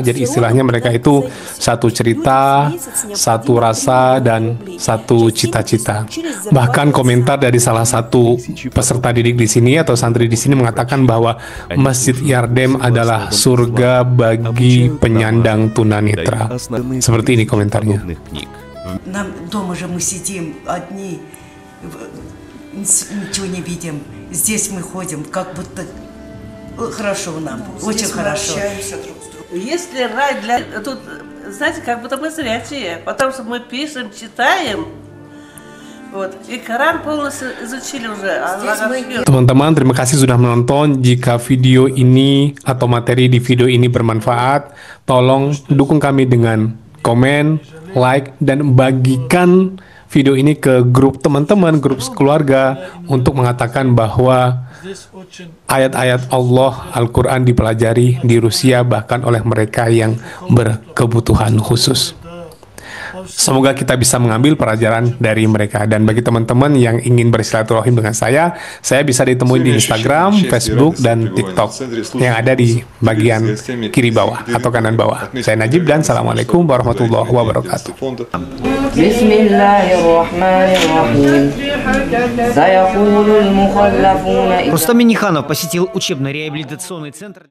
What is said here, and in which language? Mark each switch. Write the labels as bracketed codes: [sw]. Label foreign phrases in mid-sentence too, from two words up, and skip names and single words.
[id] Jadi istilahnya mereka itu satu cerita, satu rasa, dan satu cita-cita. Bahkan komentar dari salah satu peserta didik di sini atau santri di sini mengatakan bahwa Masjid Yardem adalah surga bagi penyandang tunanetra. Seperti ini komentarnya. [ru] Нам дома же мы сидим одни, ничего не видим. Здесь мы ходим, как будто хорошо нам, очень хорошо. Если рай для тут знаете, как будто мы зрячие, потому что мы пишем, читаем, вот, и Коран полностью изучили уже. [id] Teman-teman, terima kasih sudah menonton. Jika video ini atau materi di video ini bermanfaat, tolong dukung kami dengan komen, like, dan bagikan video ini ke grup teman-teman, grup keluarga, untuk mengatakan bahwa ayat-ayat Allah, Al-Quran dipelajari di Rusia bahkan oleh mereka yang berkebutuhan khusus. Semoga kita bisa mengambil pelajaran dari mereka. Dan bagi teman-teman yang ingin bersilaturahim dengan saya bisa ditemui di Instagram, Facebook, dan TikTok yang ada di bagian kiri bawah atau kanan bawah. Saya Najib dan [ar] السلام عليكم ورحمة الله وبركاته. بسم الله الرحمن الرحيم. [ru] Рустам Минниханов посетил учебно-реабилитационный центр.